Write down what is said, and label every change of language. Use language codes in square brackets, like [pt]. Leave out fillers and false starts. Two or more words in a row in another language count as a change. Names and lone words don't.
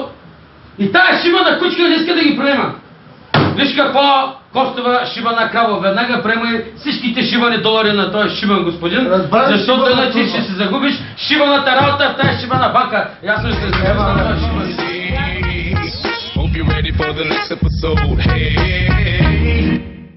[bg] И тая шибана кучка не иска да ги приема. Виж какво Костова шибана крава. Веднага приема всичките шибани долари на този шибан господин. Защото иначе ще се загубиш шибаната работа в тази шибана банка. Ясно ще се загубиш на този шибан. [en] Hope you're ready for the next episode. Hey.